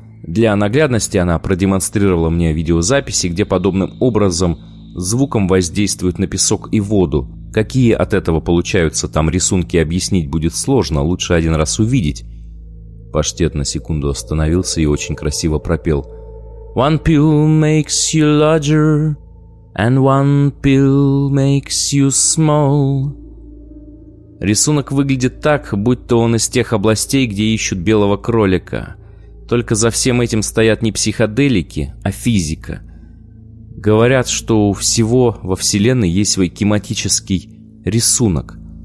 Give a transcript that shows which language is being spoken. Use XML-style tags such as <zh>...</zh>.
<ru>Для наглядности она продемонстрировала мне видеозаписи, где подобным образом звуком воздействуют на песок и воду. Какие от этого получаются там рисунки, объяснить будет сложно, лучше один раз увидеть». Паштет на секунду остановился и очень красиво пропел.</ru> <en>«One pill makes you larger, and one pill makes you small».</en> <ru>Рисунок выглядит так, будто он из тех областей, где ищут белого кролика. Только за всем этим стоят не психоделики, а физика. Говорят, что у всего во Вселенной есть свой кематический рисунок.</ru>